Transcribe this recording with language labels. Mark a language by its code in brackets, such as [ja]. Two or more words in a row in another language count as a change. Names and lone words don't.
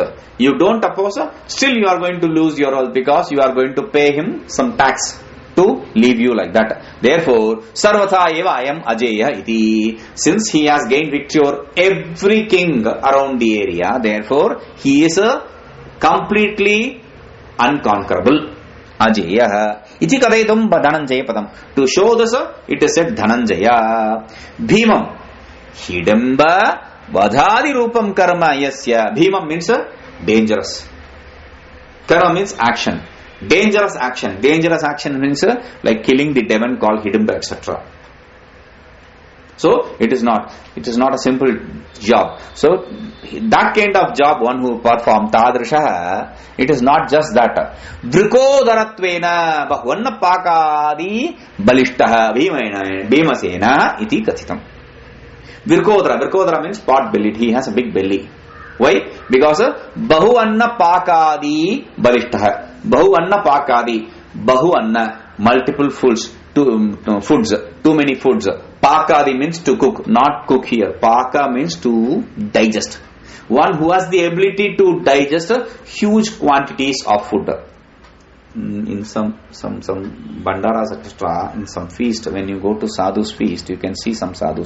[en] You don't oppose, still you are going to lose your wealth, because you are going to pay him some tax to leave you like that. Therefore, [sa] Sarvata eva ayam ajeya iti. [en] Since he has gained victory over every king around the area, therefore he is completely unconquerable. [sa] Ajeya iti kadaitum Dhananjaya padam. [en] To show this, it is said Dhananjaya. [sa] Bhimam hidamba vadhadi rupam karma yasya. [en] Bhimam means dangerous. Karma means action. Dangerous action. Dangerous action means like killing the demon called Hidimba, etc. So it is not a simple job. So that kind of job one who perform tadrisha, it is not just that. [sa] Vrikodarattvena bahvanna pakadi balishtaha bhimasena iti kathitam. [en] Virkodara means pot bellied. He has a big belly. Why? [sa] Because Bahuvanna Pakadi Balishtaha. Bahu anna pakadi. Bahu anna, [en] multiple foods. Foods, too many foods. Pakadi means to cook, not cook here. Paka means to digest. One who has the ability to digest huge quantities of food. In some bandaras, etc., in some feast, when you go to sadhu's feast, you can see some sadhus.